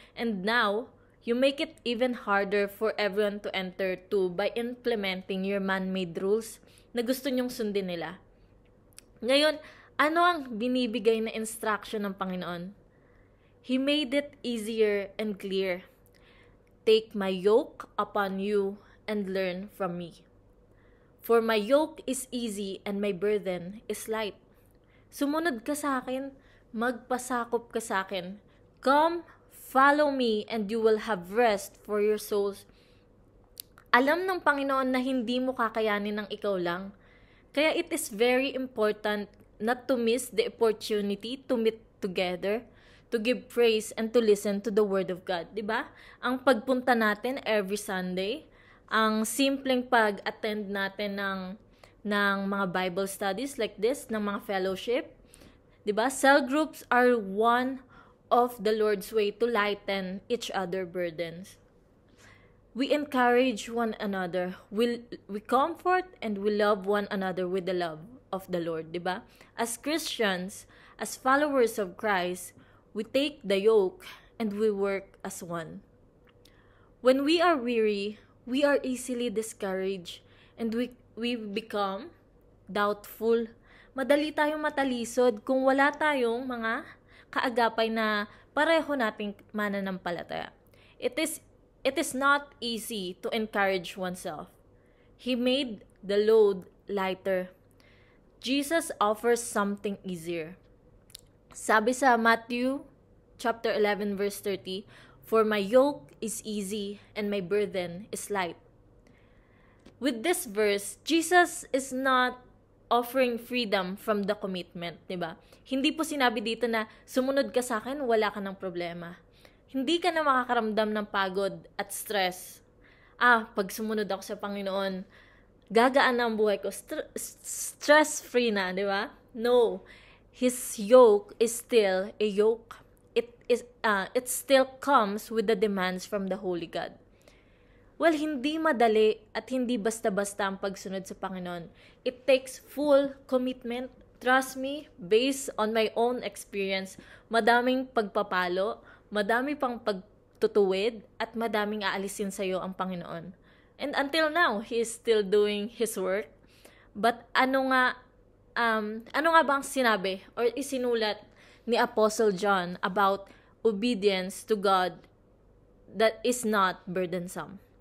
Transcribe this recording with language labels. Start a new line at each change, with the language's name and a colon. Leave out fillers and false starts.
English: And now, you make it even harder for everyone to enter too by implementing your man-made rules
Filipino: na gusto nyong sundin nila. Ngayon, ano ang binibigay na instruction ng Panginoon?
English: He made it easier and clear. Take my yoke upon you and learn from me. For my yoke is easy and my burden is light.
Filipino: Sumunod ka sa akin, magpasakop ka sa akin.
English: Come, follow me, and you will have rest for your souls.
Filipino: Alam ng Panginoon na hindi mo kakayanin ng ikaw lang.
English: Kaya it is very important not to miss the opportunity to meet together, to give praise, and to listen to the Word of God.
Filipino: Diba? Ang pagpunta natin
English: every Sunday,
Filipino: ang simpleng pag-attend natin ng mga Bible studies
English: like this,
Filipino: ng mga fellowship. Diba?
English: Cell groups are one of the Lord's way to lighten each other burdens. We encourage one another. We comfort and we love one another with the love of the Lord,
Filipino: diba?
English: As Christians, as followers of Christ, we take the yoke and we work as one. When we are weary, we are easily discouraged and we become doubtful.
Filipino: Madali tayong matalisod kung wala tayong mga kaagapay na pareho nating mananampalataya.
English: It is not easy to encourage oneself. He made the load lighter. Jesus offers something easier.
Filipino: Sabi sa
English: Matthew chapter 11 verse 30, for my yoke is easy and my burden is light. With this verse, Jesus is not offering freedom from the commitment,
Filipino: diba? Hindi po sinabi dito na sumunod ka sa akin, wala ka ng problema. Hindi ka na makakaramdam ng pagod at stress. Pag sumunod ako sa Panginoon, gagaan na ang buhay ko.
English: Stress-free
Filipino: na, di ba?
English: No. His yoke is still a yoke. It still comes with the demands from the Holy God.
Filipino: Well, hindi madali at hindi basta-basta ang pagsunod sa Panginoon.
English: It takes full commitment. Trust me, based on my own experience,
Filipino: madaming pagpapalo, madami pang pagtutuwid, at madaming aalisin sa'yo ang Panginoon.
English: And until now, He is still doing His work. But
Filipino: ano nga bang sinabi or isinulat ni
English: Apostle John about obedience to God that is not burdensome?